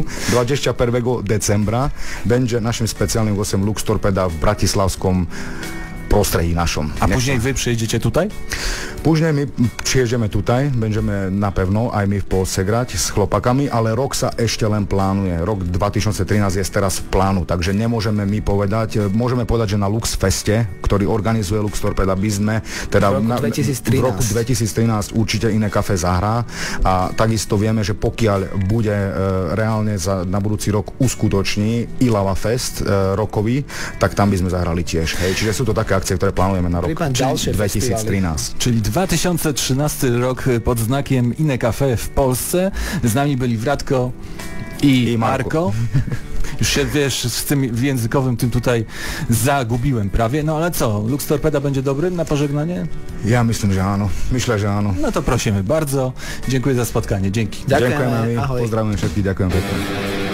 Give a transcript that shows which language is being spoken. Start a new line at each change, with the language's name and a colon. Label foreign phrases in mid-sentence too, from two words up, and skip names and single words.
Slovak: 21.
Polish: decembra będzie naszym specjalnym głosem Lux Torpeda
Slovak: v bratislavskom prostredí našom.
Polish: A później wy przyjedziecie tutaj? Później my przyjedziemy tutaj, będziemy na pewno
Slovak: aj my v Polsce grať s chlopakami, ale rok sa ešte len plánuje. Rok 2013 je teraz v plánu, takže nemôžeme my povedať, môžeme povedať, že na Lux Feste, ktorý organizuje Lux Torpeda, by sme teda v roku 2013 určite Iné kafe zahrá a takisto vieme, že pokiaľ bude reálne na budúci rok uskutoční Ilava Fest rokový, tak tam by sme zahrali tiež. Hej, čiže sú to také akcie, ktoré plánujeme na rok 2013.
Polish: Czyli 2013 rok pod znakiem Iné kafe w Polsce. Z nami byli Wratko i Marko. Już się, wiesz, z tym językowym tym tutaj zagubiłem prawie. No ale co, Lux Torpeda będzie dobrym na pożegnanie? Ja myślę, że áno. Myślę, że áno. No to prosimy bardzo. Dziękuję za spotkanie. Dzięki.
Slovak: Ďakujeme. Pozdravujem všetkých. Ďakujem pekne.